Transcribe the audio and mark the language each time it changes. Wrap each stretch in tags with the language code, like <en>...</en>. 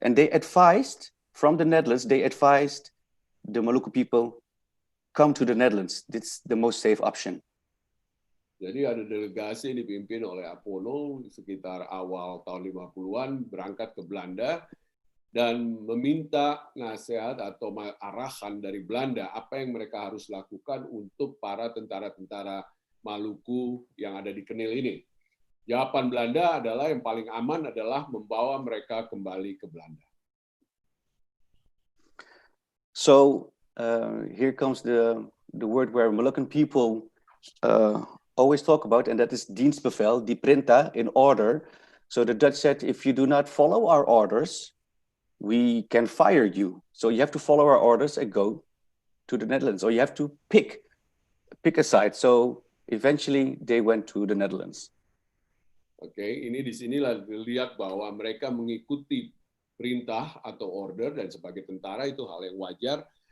<en>And they advised, from the Netherlands, they advised the Maluku people, come to the Netherlands. It's the most safe option.</en> <id>Jadi ada delegasi yang dipimpin oleh Apono sekitar awal tahun 50-an berangkat ke Belanda dan meminta nasihat atau arahan dari Belanda apa yang mereka harus lakukan untuk para tentara-tentara Maluku yang ada di Kenil ini. Jawaban Belanda adalah yang paling aman adalah membawa mereka kembali ke Belanda.</id> <en>So here comes the word where Moluccan people always talk about, and that is dienstbevel, die printa, in order. So the Dutch said, if you do not follow our orders, we can fire you. So you have to follow our orders and go to the Netherlands, or you have to pick a side. So eventually they went to the Netherlands.</en> <id>Oke, ini di sinilah dilihat bahwa mereka mengikuti perintah atau order, dan sebagai tentara itu hal yang wajar.</id>